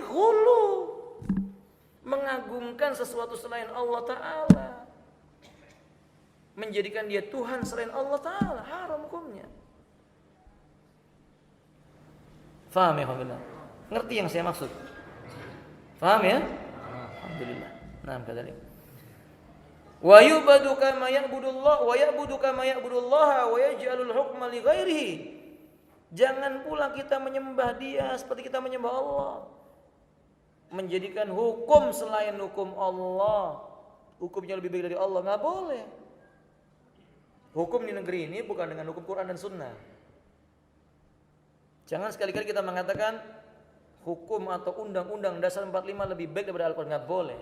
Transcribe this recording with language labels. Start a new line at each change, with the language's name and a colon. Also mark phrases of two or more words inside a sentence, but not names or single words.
Indonesian: Ghulu, mengagungkan sesuatu selain Allah Ta'ala, menjadikan dia Tuhan selain Allah Ta'ala, haram hukumnya. Faham ya Alhamdulillah? Ngerti yang saya maksud? Faham ya? Alhamdulillah. Nah, kata dia,
Arabic: ويعبد كما يعبد الله ويعبد كما يعبد الله ويجعل الحكم لغيره.
Indonesian: Jangan pula kita menyembah dia seperti kita menyembah Allah. Menjadikan hukum selain hukum Allah, hukumnya lebih baik dari Allah, nggak boleh. Hukum di negeri ini bukan dengan hukum Quran dan Sunnah. Jangan sekali-kali kita mengatakan hukum atau undang-undang dasar 45 lebih baik daripada Al-Quran, nggak boleh.